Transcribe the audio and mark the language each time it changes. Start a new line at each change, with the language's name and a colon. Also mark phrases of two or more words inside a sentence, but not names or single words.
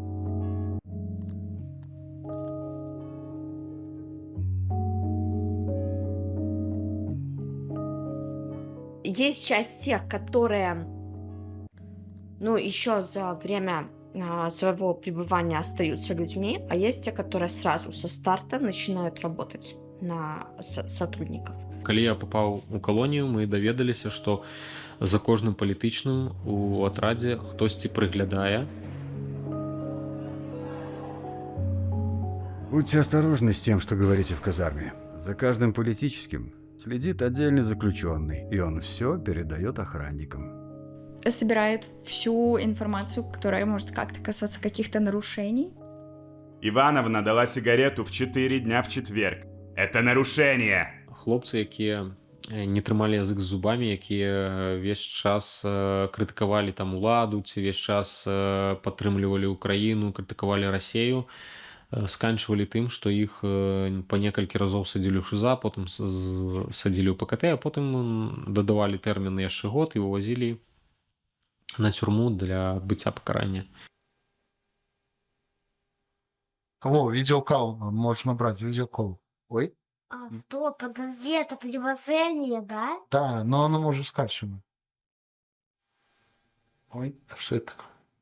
Russian: Есть часть тех, которые, еще за время своего пребывания остаются людьми, а есть те, которые сразу со старта начинают работать на сотрудников.
Belarusian: Калі я попаў у калонію, мы даведаліся, што за кожным палітычным у атрадзе хтосьці прыглядае.
Russian: Будьте осторожны с тем, что говорите в казарме. За каждым политическим следит отдельный заключенный, и он все передает охранникам. Собирает всю информацию, которая может как-то касаться каких-то нарушений. Ивановна дала сигарету в 4 дня в четверг. Это нарушение.
Belarusian: Хлопцы, якія не трымалі язык з зубамі, якія весь час крытыкавалі там уладу, ці весь час падтрымлівалі Украіну, крытыкавалі Расею, сканчвалі тым, што іх па некалькі разоў садзілі ў ШИЗА, потым садзілі ў ПКТ, а потым дадавалі тэрміны яшчэ год і увазілі на
Russian: тюрьму для отбытия
Belarusian: покарания.
Russian: Кого? Видеокол. Можно брать видеокол. Ой. Стоп, подожди, это приложение, да? Да, но оно может скачивать. Ой, а что это такое?